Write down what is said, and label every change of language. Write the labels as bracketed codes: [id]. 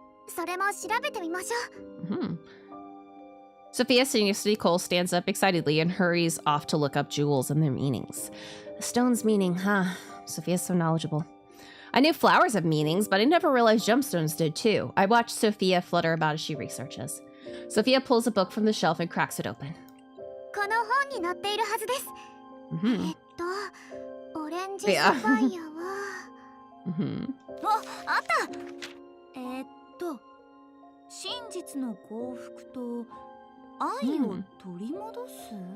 [ja] それも調べてみましょう。 Hmm. [en] Sophia, sitting next to Nicole, stands up excitedly and hurries off to look up jewels and their meanings. A stone's meaning, huh? Sophia's so knowledgeable. I knew flowers have meanings, but I never realized gemstones did too. I watched Sophia flutter about as she researches. Sophia pulls a book from the shelf and cracks it open. [ja] この本に載っているはずです。 Mm-hmm. オレンジサファイアは Mm-hmm. あった真実の幸福と愛を取り戻す、